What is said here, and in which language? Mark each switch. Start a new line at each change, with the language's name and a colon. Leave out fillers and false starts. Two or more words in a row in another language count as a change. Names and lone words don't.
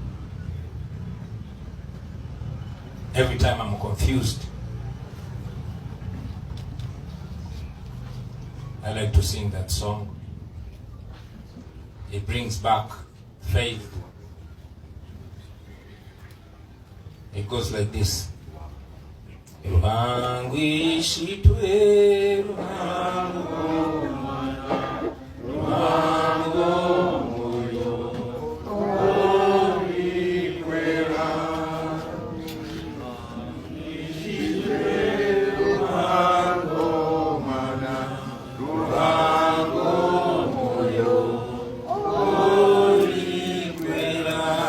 English: Every time I'm confused, I like to sing that song. It brings back faith. It goes like this.
Nyankole: Ruhangu ishitwe, ruhangu mana, ruhangu moyo, ori kwera. Ishitwe, ruhangu mana, ruhangu moyo, ori kwera.